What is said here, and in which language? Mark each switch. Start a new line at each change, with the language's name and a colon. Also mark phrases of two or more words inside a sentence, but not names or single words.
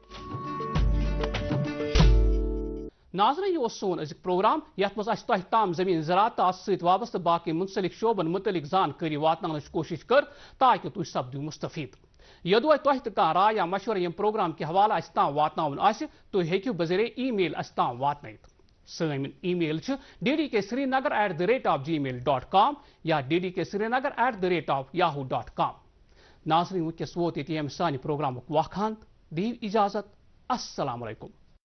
Kashmiri: ناظرین یہ اوس سون أزیُک پروگرام یتھ منٛز اَسہِ تۄہہِ تام زٔمیٖن زراعت تہٕ اَتھ سۭتۍ وابستہٕ باقٕے مُنسلک شعبن مُتعلق زانکٲری واتناونٕچ کوٗشش کٔر تاکہِ تُہۍ سپدِو مُستفیٖد یوٚدوے تۄہہِ تہِ کانٛہہ راے یا مشورٕ ییٚمہِ پروگرام کہِ حوالہٕ اَسہِ تام واتناوُن آسہِ تُہۍ ہیٚکِو بذریعہ ای میل اَسہِ تام واتنٲیِتھ سٲنۍ ای میل چھِ ddksrinagar@gmail.com یا ddksrinagar@yahoo.com ناظرین وٕنکٮ۪س ووت ییٚتہِ ییٚمہِ سانہِ پروگرامُک واخان دِیِو اِجازت
Arabic: السلام علیکم